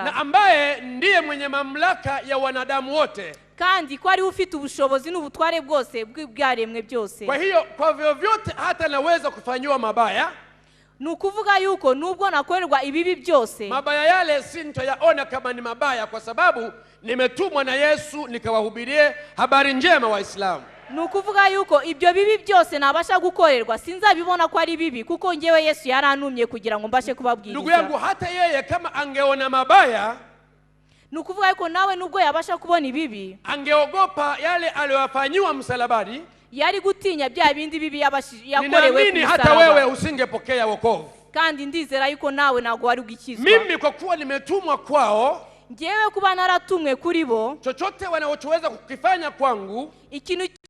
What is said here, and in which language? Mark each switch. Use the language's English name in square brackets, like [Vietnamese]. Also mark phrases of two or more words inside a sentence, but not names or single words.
[Swahili] na ambaye ndiye mwenye mamlaka ya wanadamu wote, [Kinyarwanda] kandi ko ari ufite ubushobozi n'ubutware bwose bw'ibyaremwe byose. [Swahili] kwa hiyo kwa vyovyote hata naweza kufanywa mabaya. [Kinyarwanda] Nukuvuga yuko nubwo nakorerwa ibibi byose [Swahili] Mabaya yale sintoyaona kama ni mabaya, kwa sababu nimetumwa na Yesu nikawahubirie habari njema Waislamu. [Kinyarwanda] nukuvuga yuko ibyo bibi byose nabasha gukorerwa sinzabibona ko ari bibi, kuko ngewe Yesu yarantumye kugira ngo mbashe kubabwiriza. [Swahili] Ndugu yangu, hata yeye kama angeona mabaya, [Kinyarwanda] Nukuvuga yuko nawe nubwo yabasha kubona ibibi [Swahili] angeogopa yale aliyofanywa msalabani. [Kinyarwanda] yari gutinya bya bindi bibi yakorewe [Swahili] Ninaamini [Kinyarwanda] ku [Swahili] hata wewe [Kinyarwanda] musaraba. [Swahili] usingepokea wokovu. [Kinyarwanda] Kandi ndizera yuko nawe ntabwo wari ugikizwa. [Swahili] Mimi kwa kuwa nimetumwa kwao, [Kinyarwanda] Ngewe kuba naratumwe kuri bo, [Swahili] chochote wanachoweza kukifanya kwangu [Kinyarwanda] ikintu